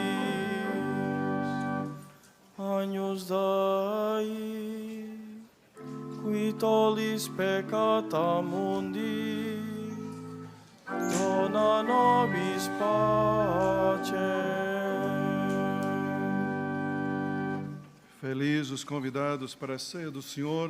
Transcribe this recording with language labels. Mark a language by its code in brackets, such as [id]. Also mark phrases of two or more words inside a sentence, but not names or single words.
[la] Agnus Dei, qui tollis peccata mundi, dona nobis pacem. [pt] Felizes os convidados para a ceia do Senhor.